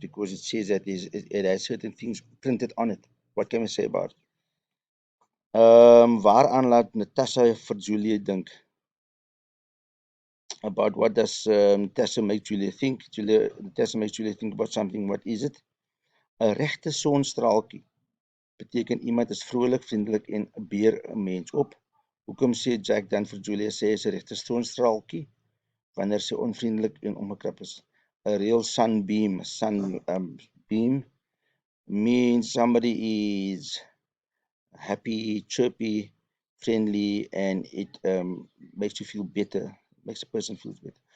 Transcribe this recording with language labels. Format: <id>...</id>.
<en>Because it says that it has certain things printed on it. What can we say about it?</en> <af>Waaraan laat Natasha vir Julia dink?</af> <en>About what does Natasha make Julia think? Natasha makes Julia think about something. What is it?</en> <af>'n Regte sonstraaltjie beteken iemand is vrolik, vriendelik en 'n beer 'n mens op. Hoekom sê Jack dan vir Julia sy is 'n regte sonstraaltjie wanneer sy onvriendelik en omgekrap is?</af> <en>A real sunbeam, beam means somebody is happy, chirpy, friendly, and it makes you feel better, makes a person feel better.</en>